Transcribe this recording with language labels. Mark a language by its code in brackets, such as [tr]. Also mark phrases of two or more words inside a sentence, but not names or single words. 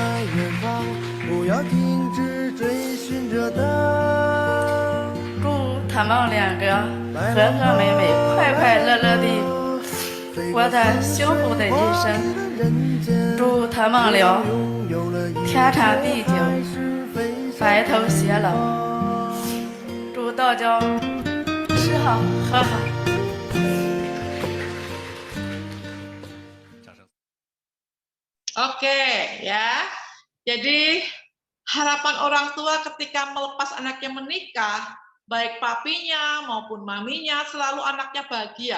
[zh] 祝他们两个和和美美、快快乐乐的活得幸福的人生。祝他们俩天长地久、白头偕老。祝大家吃好喝好。 [id] Oke, ya. Jadi harapan orang tua ketika melepas anaknya menikah, baik papinya maupun maminya, selalu anaknya bahagia.